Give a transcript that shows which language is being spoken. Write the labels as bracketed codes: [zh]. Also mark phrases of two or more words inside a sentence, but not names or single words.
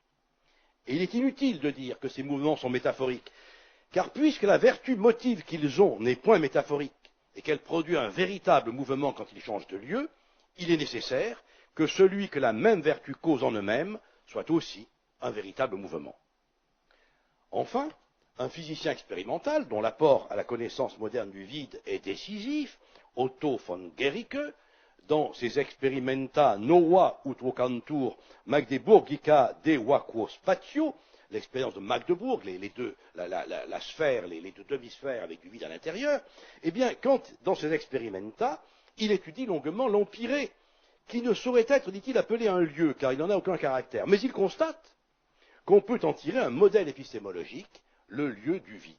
[fr] Et il est inutile de dire que ces mouvements sont métaphoriques, car puisque la vertu motive qu'ils ont n'est point métaphorique et qu'elle produit un véritable mouvement quand ils changent de lieu, il est nécessaire que celui que la même vertu cause en eux-mêmes soit aussi un véritable mouvement. Enfin, un physicien expérimental, dont l'apport à la connaissance moderne du vide est décisif, Otto von Guericke, dans ses [la] Experimenta nova ut vocantur Magdeburgica de vacuo spatio, [fr] l'expérience de Magdebourg, la sphère, les deux demi-sphères avec du vide à l'intérieur, eh bien, quand, dans ces Experimenta, il étudie longuement l'Empyrée, qui ne saurait être, dit-il, appelé un lieu, car il n'en a aucun caractère. Mais il constate qu'on peut en tirer un modèle épistémologique, le lieu du vide.